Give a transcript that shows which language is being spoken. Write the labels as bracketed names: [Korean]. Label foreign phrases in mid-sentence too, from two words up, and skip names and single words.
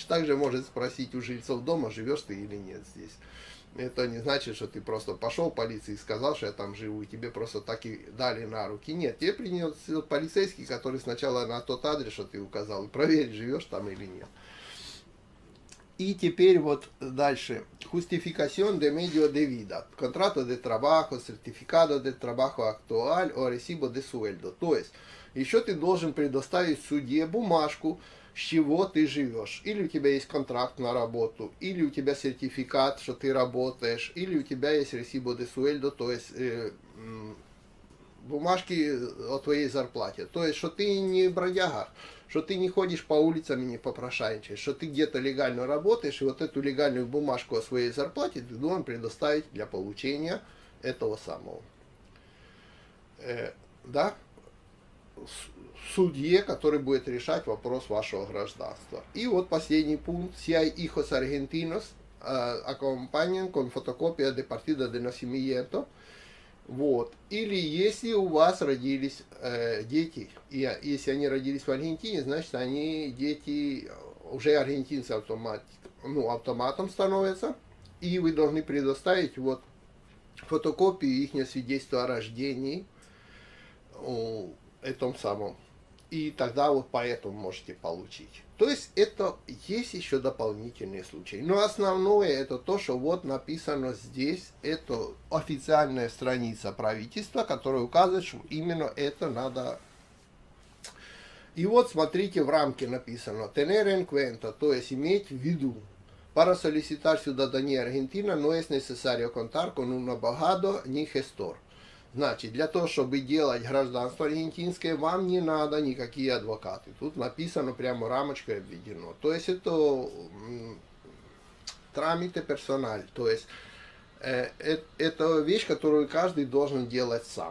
[Russian] Также может спросить у жильцов дома, живешь ты или нет здесь. Это не значит, что ты просто пошел в полицию и сказал, что я там живу, и тебе просто так и дали на руки. Нет, тебе принесет полицейский, который сначала на тот адрес, что ты указал, и проверит, живешь там или нет. И теперь вот дальше. [Spanish] Justificación de medio de vida. Contrato de trabajo, certificado de trabajo actual o recibo de sueldo. [Russian] То есть, еще ты должен предоставить суде бумажку, с чего ты живешь. Или у тебя есть контракт на работу, или у тебя сертификат, что ты работаешь, или у тебя есть [Spanish] recibo de sueldo, [Russian] то есть бумажки о твоей зарплате. То есть, что ты не бродяга, что ты не ходишь по улицам и не попрошайничаешь, что ты где-то легально работаешь, и вот эту легальную бумажку о своей зарплате ты должен предоставить для получения этого самого. Да? Судье, который будет решать вопрос вашего гражданства. И вот последний пункт. [Spanish] Si hay hijos argentinos, acompañan con fotocopia de partida de nacimiento. [Russian] Вот. Или если у вас родились дети, и если они родились в Аргентине, значит они дети уже аргентинцы автоматом становятся, и вы должны предоставить вот фотокопию их свидетельства о рождении этом самом. И тогда вот поэтому можете получить. То есть это есть еще дополнительные случаи. Но основное это то, что вот написано здесь. Это официальная страница правительства, которая указывает, что именно это надо. И вот смотрите, в рамке написано [Spanish] tener en cuenta, [Russian] то есть иметь в виду. [Spanish] Para solicitar ciudadanía argentina no es necesario contar con un abogado ni gestor. [Russian] Значит, для того, чтобы делать гражданство аргентинское, вам не надо никакие адвокаты. Тут написано прямо рамочкой обведено. То есть это [Spanish] trámite personal. [Russian] То есть это вещь, которую каждый должен делать сам.